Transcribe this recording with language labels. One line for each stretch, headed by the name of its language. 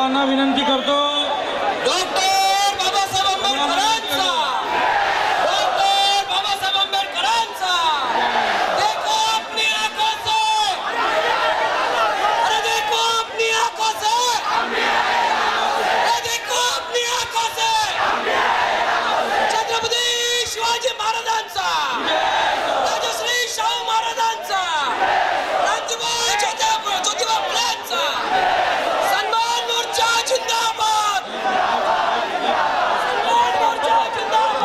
Marathi: विनंती करतो डॉक्टर बाबासाहेब आंबेडकरांचा, डॉक्टर बाबासाहेब आंबेडकरांचा.
Hindi: देखो अपनी आंखों से, अरे देखो अपनी आंखों से, अरे देखो अपनी आंखों से.
Marathi: छत्रपती शिवाजी महाराजांचा, राजश्री शाहू महाराजांचा, क्रांतिबीर ज्योतिबा फुलेंचा. सन्मान मोर्चा जिंदाबाद, सन्मान मोर्चा जिंदाबाद.